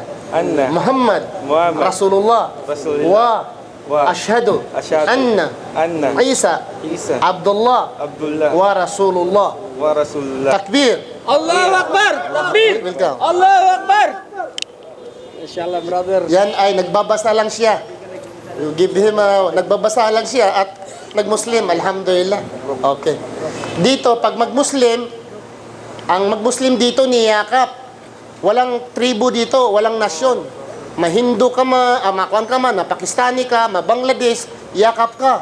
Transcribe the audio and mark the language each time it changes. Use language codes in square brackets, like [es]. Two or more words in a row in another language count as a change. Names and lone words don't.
[ar] محمد. رسول الله. وأشهد. أن. عيسى. عبد الله. ورسول الله. Takbir. الله أكبر! تكبير! [en] Welcome. [ar] الله أكبر! إن شاء الله, [en] brother. [tl] Yan ay nagbabasa lang siya. [en] You give him [tl] nagbabasa lang siya at nag-Muslim, alhamdulillah. Okay. Dito, pag mag-Muslim, ang mag-Muslim dito niyakap. Walang tribo dito, walang nasyon. Ma-Hindu ka makuan ka na Pakistani ka, ma-Bangladesh, yakap ka.